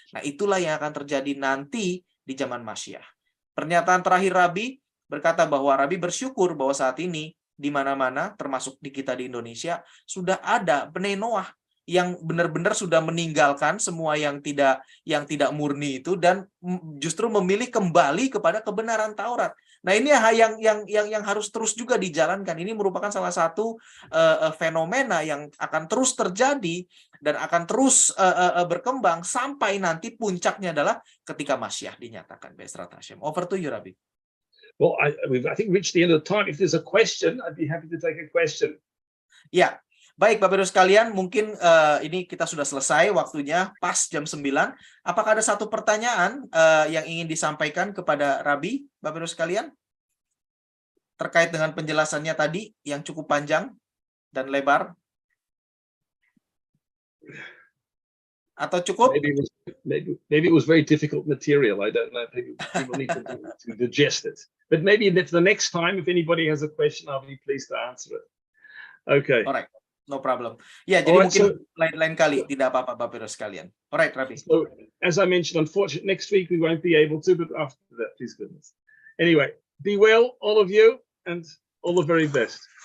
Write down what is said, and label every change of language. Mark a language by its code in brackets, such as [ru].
[id] Nah, itulah yang akan terjadi nanti di zaman Masyiah. Pernyataan terakhir Rabbi berkata bahwa Rabbi bersyukur bahwa saat ini di mana-mana, termasuk di kita di Indonesia, sudah ada Bnei Noah yang benar-benar sudah meninggalkan semua yang tidak murni itu dan justru memilih kembali kepada kebenaran Taurat. Nah, ini yang harus terus juga dijalankan. Ini merupakan salah satu fenomena yang akan terus terjadi dan akan terus berkembang sampai nanti puncaknya adalah ketika Masyiah dinyatakan. [he] Be'ezrat Hashem. [en] Over to you, Rabbi. Well, I think reached the end of the time. If there's a question, I'd be happy to take a question. [id] Ya. Baik, Bapak Ibu sekalian, mungkin ini kita sudah selesai waktunya, pas jam 9. Apakah ada satu pertanyaan yang ingin disampaikan kepada Rabbi, Bapak Ibu sekalian? Terkait dengan penjelasannya tadi, yang cukup panjang dan lebar? Atau cukup? [en] Maybe it was very difficult material. I don't know. People need to digest it. But maybe the next time, if anybody has a question, I'll be pleased to answer it. Okay. Alright. No problem. [id] Ya, jadi mungkin lain kali tidak apa-apa Bapak Ibu sekalian. [en] Alright, Rabbi. So, as I mentioned, unfortunately, next week we won't be able to, but after that, please goodness. Anyway, be well, all of you, and all the very best.